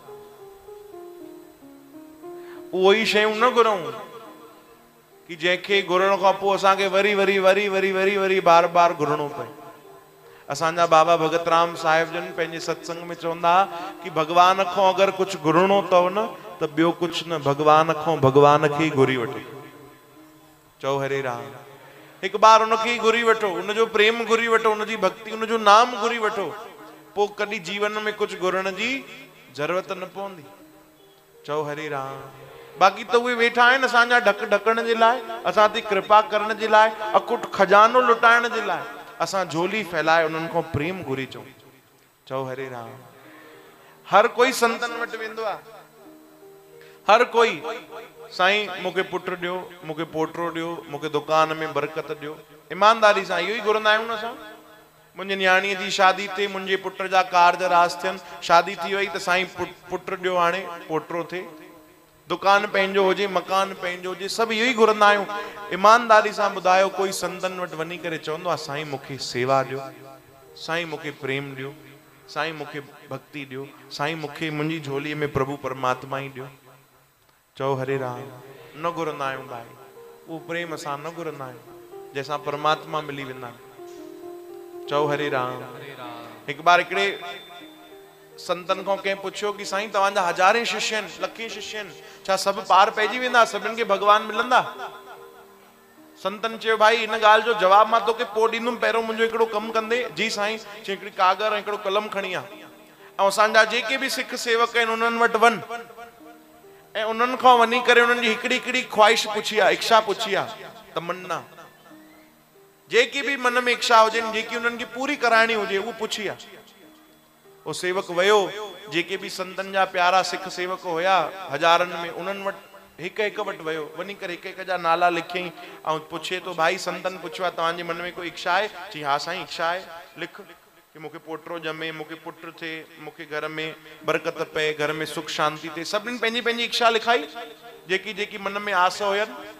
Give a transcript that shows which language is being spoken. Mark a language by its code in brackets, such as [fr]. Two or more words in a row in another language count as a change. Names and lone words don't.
[sd] उहो ई शयूं न घुरूं कि जंहिंखे घुरण खां पोइ असांखे वरी वरी वरी वरी वरी वरी बार बार घुरणो पए। असांजा बाबा भगत राम साहिब जन पंहिंजे सत्संग में चवंदा कि भगवान खां अगरि कुझु घुरणो अथव न त ॿियो कुझु न, भगवान खां भगवान खे ई घुरी वठो। चओ हरे राम। हिकु बार उनखे ई घुरी वठो, उनजो प्रेम घुरी वठो, उनजी भक्ति, उनजो नाम घुरी वठो, पोइ कॾहिं जीवन में कुझु घुरण जी ज़रूरत न पवंदी। चओ हरे राम। बाक़ी त उहे वेठा आहिनि असांजा ढक ढकण जे लाइ, असां ते कृपा करण जे लाइ, अकुट खजानो लुटाइण जे लाइ। असां झोली फैलाए उन्हनि खां प्रेम घुरी चऊं। चओ हरे राम। हर कोई संतन वटि वेंदो आहे, हर कोई साईं मूंखे पुटु ॾियो, मूंखे पोटो ॾियो, मूंखे दुकान में बरकत ॾियो। ईमानदारी सां इहो ई घुरंदा आहियूं न असां। मुंहिंजी न्याणीअ जी शादी थिए, मुंहिंजे पुट जा कारज रास थियनि, शादी थी वई त साईं पुटु ॾियो, हाणे पोटो थिए, दुकान पंहिंजो हुजे, मकान पंहिंजो हुजे, सभु इहो ई घुरंदा आहियूं। ईमानदारी सां ॿुधायो, कोई संतनि वटि वञी करे चवंदो आहे साईं मूंखे सेवा ॾियो, साईं मूंखे प्रेम ॾियो, साईं मूंखे भक्ति ॾियो, साईं मूंखे मुंहिंजी झोलीअ में प्रभु परमात्मा ई ॾियो। चओ हरे राम। न घुरंदा आहियूं भाई, उहो प्रेम असां न घुरंदा आहियूं जंहिंसां परमात्मा मिली वेंदा आहिनि। चओ हरे राम। हिकु बार हिकिड़े संतनि खां कंहिं पुछियो कि साईं तव्हांजा हज़ारे शिष्य आहिनि, लखे शिष्य आहिनि, छा सभु पार पइजी वेंदा, सभिनि खे भगवान मिलंदा? संतनि चयो भाई इन ॻाल्हि जो जवाबु मां तोखे पोइ ॾींदुमि, पहिरियों मुंहिंजो हिकिड़ो कमु कंदे। जी साईं। चई हिकिड़ी कागर ऐं हिकिड़ो कलम खणी आ, ऐं असांजा जेके बि सिख सेवक आहिनि उन्हनि वटि वञ ऐं उन्हनि खां वञी करे उन्हनि जी हिकिड़ी हिकिड़ी ख्वाहिश पुछी आहे, इच्छा पुछी आहे, तमन्ना, जेकी बि मन में इच्छा हुजनि, जेकी उन्हनि खे पूरी कराइणी हुजे, उहो पुछी आहे। वो सेवक वयो, जेके भी संतन जा प्यारा सिख सेवक होया हजारनि में, उन्हनि वटि हिकु हिकु वटि वयो, वञी करे हिकु हिकु जा नाला लिखियईं ऐं पुछे तो भाई संतन पुछो आहे तव्हांजे मन में कोई इच्छा आहे? चई हा साईं इच्छा आहे, लिख कि मूंखे पोटो ॼमे, मूंखे पुटु थिए, मूंखे घर में बरकत पए, घर में सुख शांति थिए। सभिनी पंहिंजी पंहिंजी इच्छा लिखाई, जेकी जेकी मन में आस हुयनि।